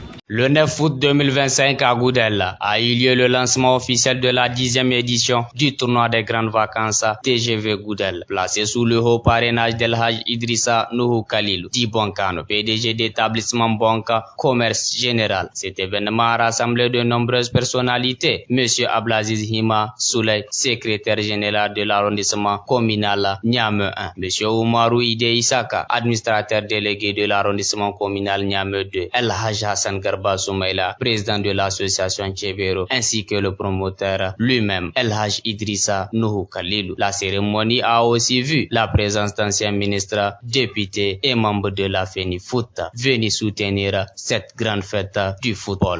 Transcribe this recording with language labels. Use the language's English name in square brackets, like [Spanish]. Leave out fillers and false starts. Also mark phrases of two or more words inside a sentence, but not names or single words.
[French] Le 9 août 2025 à Goudel a eu lieu le lancement officiel de la 10e édition du tournoi des grandes vacances TGV Goudel, placé sous le haut parrainage d'El Hadj Idrissa Nuhu Khalilou, dit Bonkano, PDG d'établissement Bonka Commerce Général. Cet événement a rassemblé de nombreuses personnalités. Monsieur Ablaziz Hima Souley, secrétaire général de l'arrondissement communal Niamey 1. Monsieur Oumarou Ide Isaka, administrateur délégué de l'arrondissement communal Niamey 2. El Hadj Hassan Garba Soumaïla, président de l'association Tchevero, ainsi que le promoteur lui-même, El Hadj Idrissa Nuhu Khalilou. La cérémonie a aussi vu la présence d'anciens ministres, députés et membres de la FENIFOOT venus soutenir cette grande fête du football.